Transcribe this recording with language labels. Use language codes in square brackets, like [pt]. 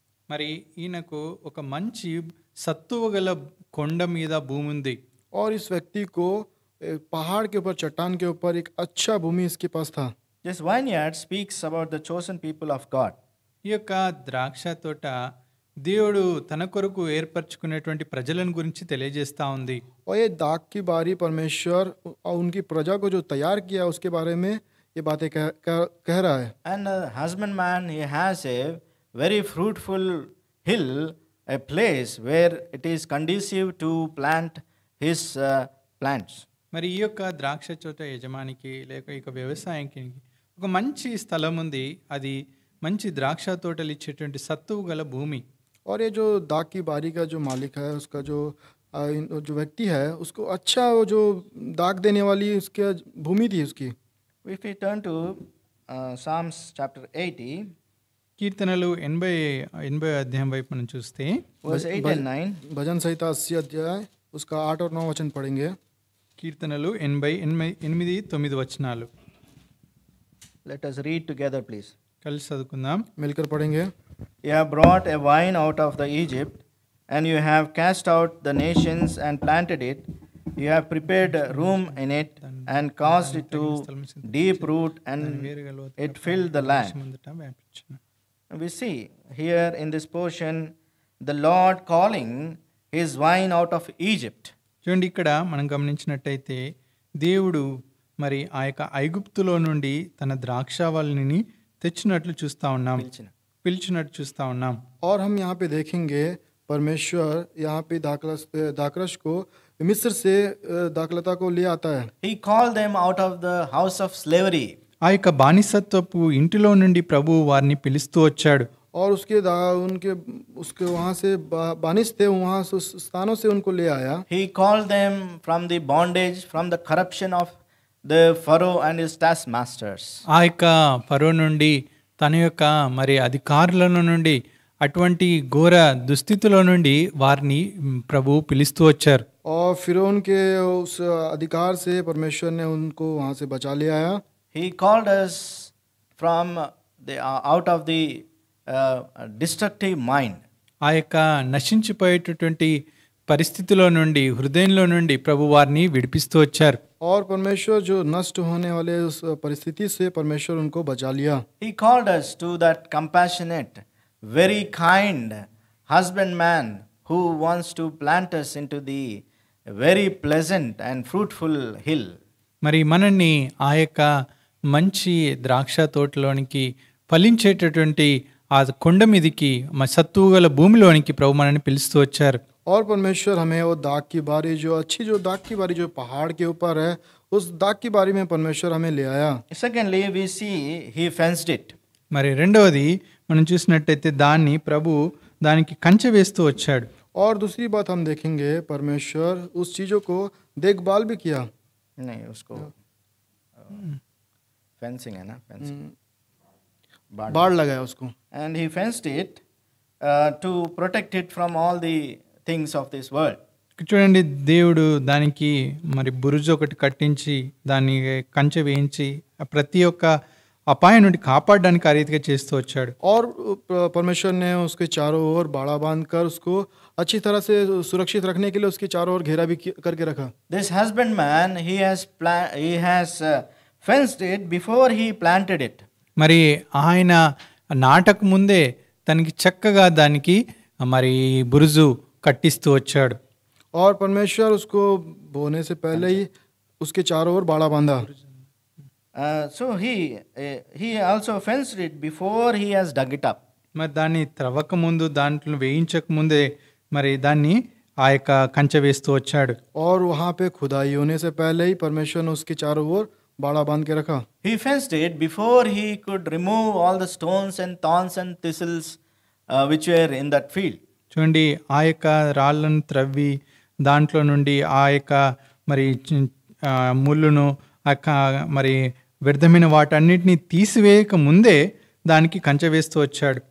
[te] మరి ఈయనకు ఒక మంచి సత్తువ గల కొండ మీద భూమి ఉంది. [hi] और इस व्यक्ति को पहाड़ के ऊपर, चट्टान के ऊपर एक अच्छा भूमि इसके पास था। [en] This vineyard speaks about the chosen people of God. [te] ఈ యొక్క ద్రాక్ష తోట దేవుడు తన కొరకు ఏర్పరచుకునేటువంటి ప్రజలను గురించి తెలియజేస్తా ఉంది. [hi] और ये दाख की बारी परमेश्वर और उनकी प्रजा को जो तैयार किया, उसके बारे में ये बातें कह रहा है। [en] And the husbandman, he has a very fruitful hill, a place where it is conducive to plant his plants. [te] మరి ఈ యొక్క ద్రాక్ష తోట యజమానికి లేక ఈ యొక్క వ్యవసాయానికి ఒక మంచి స్థలం ఉంది. అది మంచి ద్రాక్ష తోటలు ఇచ్చేటువంటి సత్తువు గల భూమి. [hi] और ये जो दाख की बारी का जो मालिक है, उसका जो व्यक्ति है, उसको अच्छा वो जो दाख देने वाली उसकी भूमि थी उसकी। [en] If we turn to Psalms chapter 80, [te] కీర్తనలు 80 అధ్యాయం వైపు మనం చూస్తే [en] verse 8 and 9, [hi] भजन संहिता 80 अध्याय उसका 8 और 9 वचन पढ़ेंगे। [te] కీర్తనలు 88-9 వచనాలు [en] let us read together, please. [te] కలిసి చదువుకుందాం. [hi] मिलकर पढ़ेंगे। [en] You have brought a vine out of the Egypt, and you have cast out the nations and planted it. You have prepared a room in it and caused it to deep root, and it filled the land. We see here in this portion the Lord calling his vine out of Egypt. [te] చూడండి, ఇక్కడ మనం గమనించినట్టయితే దేవుడు మరి ఆ యొక్క ఐగుప్తులో నుండి తన ద్రాక్షావళిని తెచ్చినట్లు చూస్తా ఉన్నాం, పిలిచినట్టు చూస్తా ఉన్నాం. [hi] और हम यहाँ पे देखेंगे परमेश्वर यहाँ पे दाखरस को मिस्र से दाखलता को ले आता है। [en] He called them out of the house of slavery. [te] ఆ యొక్క బానిసత్వపు ఇంటిలో నుండి ప్రభువు వారిని పిలుస్తూ వచ్చాడు. [hi] और उसके वहाँ से बानिस थे, वहाँ से उस स्थानों से उनको ले आया। [en] He called them from the bondage, from the corruption of the Pharaoh and his taskmasters. [te] ఆ యొక్క ఫరో నుండి, తన యొక్క మరి అధికారుల నుండి, అటువంటి ఘోర దుస్థితిలో నుండి వారిని ప్రభువు పిలుస్తూ వచ్చారు. [hi] और फिरौन के उस अधिकार से परमेश्वर ने उनको वहाँ से बचा ले आया। [en] He called us from out of the destructive mind. [te] ఆ యొక్క నశించిపోయేటటువంటి పరిస్థితిలో నుండి హృదయంలో నుండి ప్రభు వారిని విడిపిస్తూ వచ్చారు. [hi] और परमेश्वर जो नष्ट होने वाले उस परिस्थिति से परमेश्वर उनको बचा लिया. [en] He called us to that compassionate, very kind husbandman who wants to plant us into the very pleasant and fruitful hill. [te] మరి మనల్ని ఆ యొక్క మంచి ద్రాక్ష తోటలోనికి ఫలించేటటువంటి ఆ కొండ మీదికి సత్తువు గల భూమిలోనికి ప్రభు మనల్ని పిలుస్తూ వచ్చారు. [hi] और परमेश्वर हमें वो दाग की बारी जो दाग की बारी जो पहाड़ के ऊपर है, उस दाग की बारी में परमेश्वर हमें ले आया. [en] Secondly, we see he fenced it. [te] మరి రెండవది మనం చూసినట్టయితే దానికి కంచె వేస్తూ వచ్చాడు. [hi] और दूसरी बात हम देखेंगे, परमेश्वर उस चीज़ों को देखभाल भी किया. नहीं, उसको फेंसिंग है ना, फेंसिंग. बाड़ लगाया उसको. [en] And he fenced it to protect it from all the things of this world. [te] చూడండి, దేవుడు దానికి మరి బురుజు ఒకటి కట్టించి దాన్ని కంచె వేయించి ప్రతి ఒక్క అపాయం నుండి కాపాడడానికి ఆ రీతిగా చేస్తూ వచ్చాడు. [hi] और परमेश्वर ने उसके चारों ओर बाड़ा बांधकर उसको अच्छी तरह से सुरक्षित रखने के लिए उसके चारों ओर घेरा भी करके रखा. [en] This husbandman, he has fenced it before he planted it. [te] మరి ఆయన నాటక ముందే తనకి చక్కగా దానికి మరి బురుజు కట్టిస్తూ వచ్చాడు. [hi] और परमेश्वर उसको बोने से पहले ही उसके चारों ओर बाड़ा बांधा. [en] So he also fenced it before he has dug it up. [te] మరి దాన్ని త్రవ్వక ముందు దాంట్లో వేయించక ముందే మరి దాన్ని ఆ యొక్క కంచె వేస్తూ వచ్చాడు. [hi] और वहाँ पे खुदाई होने से पहले ही परमेश्वर ने उसके चारों ओर बाड़ा बांध के रखा. [en] He fenced it before he could remove all the stones and thorns and thistles which were in that field. [te] చూడండి, ఆ యొక్క రాళ్ళను త్రవ్వి దాంట్లో నుండి ఆ యొక్క మరి ముళ్ళును మరి వ్యర్థమైన వాటన్నిటిని తీసివేయక ముందే దానికి కంచె వేస్తూ వచ్చాడు.